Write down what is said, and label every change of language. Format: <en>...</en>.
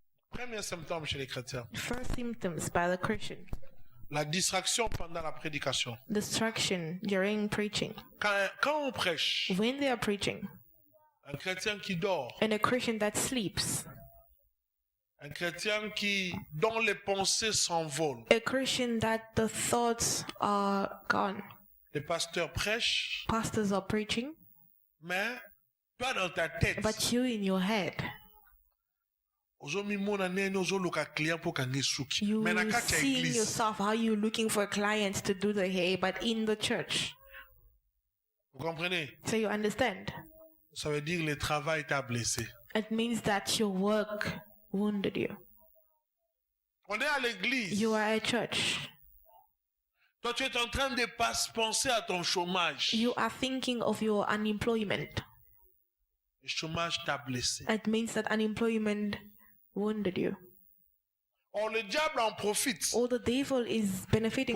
<fr>Premier symptôme chez les chrétiens,</fr> <en>First symptoms by the Christian.</en> <fr>la distraction pendant la prédication.</fr> <en>Distraction during preaching.</en> <fr>Quand on prêche,</fr> <en>When they are preaching.</en> <fr>un chrétien qui dort,</fr> <en>And a Christian that sleeps.</en> <fr>un chrétien dont les pensées s'envolent.</fr> <en>A Christian that the thoughts are gone.</en> <fr>Les pasteurs prêchent,</fr> <en>Pastors are preaching,</en> <fr>mais pas dans ta tête.</fr> <en>but you in your head.</en> <ln>ozomimona nene ozoluka client mpo kanga suki</ln> <en>You</en> <ln>mais na kati ya</ln> <en>see</en> <fr>église</fr> <en>yourself how you looking for clients to do the hair, but in the church.</en> <fr>vous comprenez?</fr> <en>So you understand?</en> <fr>Ça veut dire le travail t'a blessé.</fr> <en>It means that your work wounded you.</en> <fr>On est à l'église.</fr> <en>You are at church.</en> <fr>Toi, tu es en train de penser à ton chômage.</fr> <en>You are thinking of your unemployment.</en> <fr>Le chômage t'a blessé.</fr> <en>It means that unemployment wounded you.</en> <fr>Or, le diable en profite</fr> <en>Or the devil is benefiting</en>